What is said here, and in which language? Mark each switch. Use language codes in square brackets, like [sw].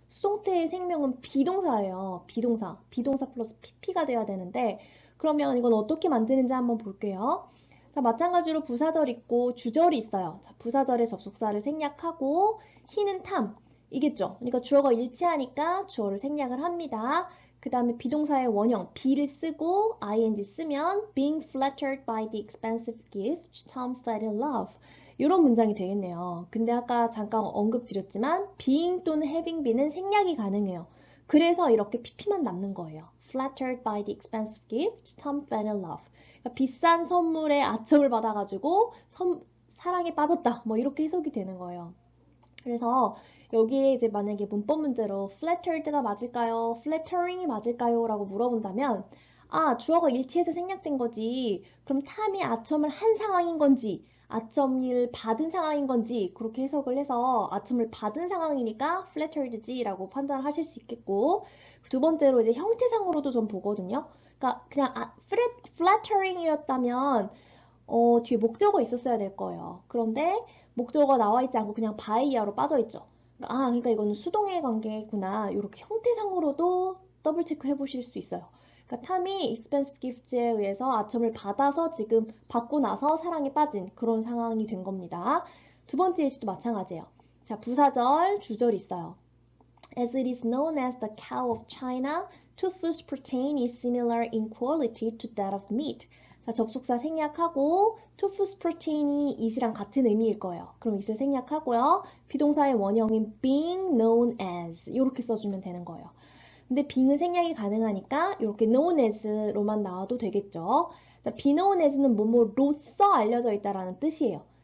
[ko] 수동태의 생명은 비동사예요. 비동사 플러스 pp가 돼야 되는데, 그러면 이건 어떻게 만드는지 한번 볼게요. 자, 마찬가지로 부사절 있고 주절이 있어요. 자, 부사절의 접속사를 생략하고 he는 탐이겠죠. 그러니까 주어가 일치하니까 주어를 생략을 합니다. 그 다음에 비동사의 원형 be를 쓰고 ing 쓰면 [en] being flattered by the expensive gift, Tom fell in love. [ko] 이런 문장이 되겠네요. 근데 아까 잠깐 언급드렸지만 being 또는 having be는 생략이 가능해요. 그래서 이렇게 pp만 남는 거예요. [en] Flattered by the expensive gift, Tom fell in love. [ko] 그러니까 비싼 선물에 아첨을 받아가지고 사랑에 빠졌다. 뭐 이렇게 해석이 되는 거예요. 그래서 여기에 이제 만약에 문법 문제로 flattered가 맞을까요? flattering이 맞을까요? 라고 물어본다면 주어가 일치해서 생략된 거지. 그럼 탐이 아첨을 한 상황인 건지 아첨을 받은 상황인 건지 그렇게 해석을 해서 아첨을 받은 상황이니까 flattered지 라고 판단을 하실 수 있겠고 두 번째로 이제 형태상으로도 좀 보거든요. 그러니까 그냥 flattering이었다면 뒤에 목적어 있었어야 될 거예요. 그런데 목적어가 나와 있지 않고 그냥 by야로 빠져 있죠. 그러니까 이거는 수동의 관계구나. 이렇게 형태상으로도 더블 체크 해보실 수 있어요. 그러니까 탐이 [en] expensive gifts [ko] 에 의해서 아첨을 받아서 지금 받고 나서 사랑에 빠진 그런 상황이 된 겁니다. 두 번째 예시도 마찬가지예요. 자, 부사절, 주절 있어요. [en] As it is known as the cow of China, tofu's protein is similar in quality to that of meat. [ko] 자, 접속사 생략하고 [en] tofu's protein [ko] 이 it이랑 같은 의미일 거예요. 그럼 it을 생략하고요. 비동사의 원형인 [en] being known as [ko] 이렇게 써주면 되는 거예요. 근데 being은 생략이 가능하니까 이렇게 known as로만 나와도 되겠죠. be known as는 뭐뭐로써 알려져 있다라는 뜻이에요.